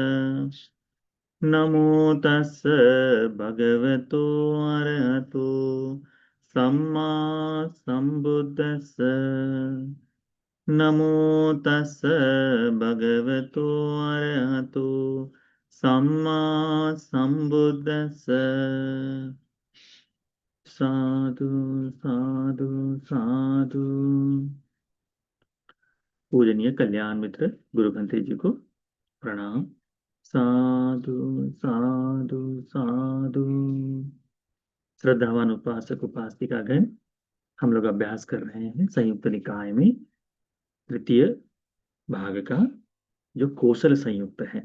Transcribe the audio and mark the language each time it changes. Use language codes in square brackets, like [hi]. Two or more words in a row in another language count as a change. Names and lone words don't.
[pi] नमो तस् भगवतो अरहतो सम्मा संबुद्दस्स। नमो तस् भगवतो अरहतो सम्मा संबुद्दस्स। साधु साधु साधु। [hi] पूजनीय कल्याण मित्र गुरु भंते जी को प्रणाम। [pi] साधु साधु साधु। [hi] श्रद्धावान उपासक उपासिकागण, हम लोग अभ्यास कर रहे हैं संयुक्त निकाय में तृतीय भाग का, जो कौशल संयुक्त है।